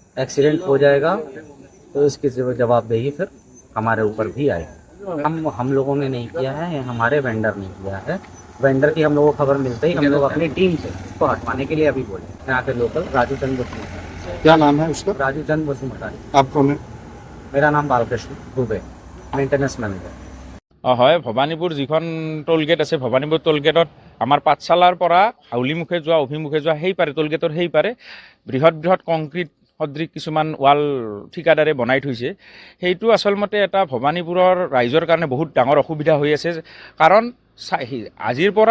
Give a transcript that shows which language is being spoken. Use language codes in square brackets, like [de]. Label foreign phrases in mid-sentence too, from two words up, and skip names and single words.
[hi] एक्सीडेंट हो जाएगा तो इसकी जवाबदेही फिर हमारे ऊपर भी आएगी। हम लोगों ने नहीं किया है, हमारे वेंडर ने किया है। वेंडर की हम लोगों को खबर मिलते ही हम लोग अपनी टीम से इसको हटवाने के लिए अभी बोले। यहाँ के लोकल राजू चंद वसुमतारी। क्या नाम है उसका? राजू चंद वसुमतारी। आप कौन है? मेरा नाम बालकृष्ण दुबे, [en] maintenance manager. [as] হয় ভবানীপুৰ যিখন টোলগেট আছে ভবানীপুৰ টোলগেটত আমাৰ পাঠশালাৰ পৰা হাউলিমুখে যোৱা অভিমুখে যোৱা সেই পাৰে টোলগেটৰ সেই পাৰে বৃহৎ বৃহৎ কংক্ৰিট সদৃশ কিছুমান ৱাল ঠিকাদাৰে বনাই থৈছে সেইটো আচলমতে এটা ভবানীপুৰৰ ৰাইজৰ কাৰণে বহুত ডাঙৰ অসুবিধা হৈ আছে কাৰণ আজিৰ পৰা